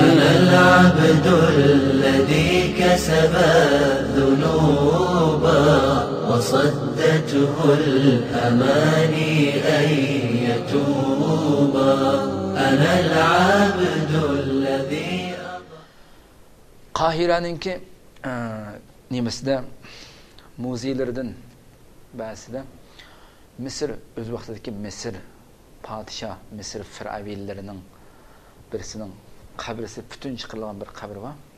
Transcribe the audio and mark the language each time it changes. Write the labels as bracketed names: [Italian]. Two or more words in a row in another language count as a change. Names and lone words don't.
[Arabic] أنا العبد الذي كسب الذنوب وصدته الأماني أن يتوب. أنا العبد الذي [Uzbek] Qahiraningki nemisida muzeylardan ba'zida Misr o'z vaqtidagi Misr podshoh Misr fir'avnlarining birisining qabrisi butun chiqarilgan bir qabr bor.